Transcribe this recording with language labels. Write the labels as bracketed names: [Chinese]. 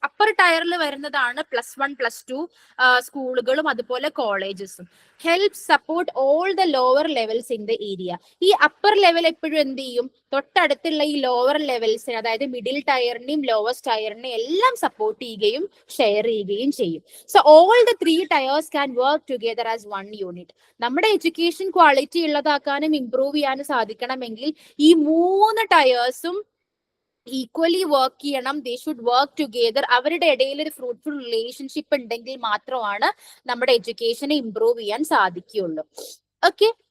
[Malayalam] Upper ടയറിൽ വരുന്നതാണ് +1 +2 സ്കൂളുകളും അതുപോലെ കോളേജസും. [English] Help support all the lower levels in the area. [Malayalam] ഈ അപ്പർ ലെവൽ എപ്പോഴും എന്ത് ചെയ്യും? തൊട്ടടുത്തുള്ള ഈ ലോവർ ലെവൽസിന്, അതായത് മിഡിൽ ടയറിനെയും ലോവസ്റ്റ് ടയറിനെയും എല്ലാം സപ്പോർട്ട് ചെയ്യുകയും ഷെയർ ചെയ്യുകയും ചെയ്യും. [English] So all the 3 tiers can work together as one unit. [Malayalam] നമ്മുടെ എഡ്യൂക്കേഷൻ ക്വാളിറ്റി ഉള്ളതാക്കാനും ഇംപ്രൂവ് ചെയ്യാനും സാധിക്കണമെങ്കിൽ ഈ 3 ടയേഴ്സും ഈക്വലി വർക്ക് ചെയ്യണം. [English] They should work together. [Malayalam] അവരുടെ ഇടയിൽ ഒരു ഫ്രൂട്ട്ഫുൾ റിലേഷൻഷിപ്പ് ഉണ്ടെങ്കിൽ മാത്രമാണ് നമ്മുടെ എഡ്യൂക്കേഷനെ ഇംപ്രൂവ് ചെയ്യാൻ സാധിക്കുകയുള്ളൂ. ഓക്കെ,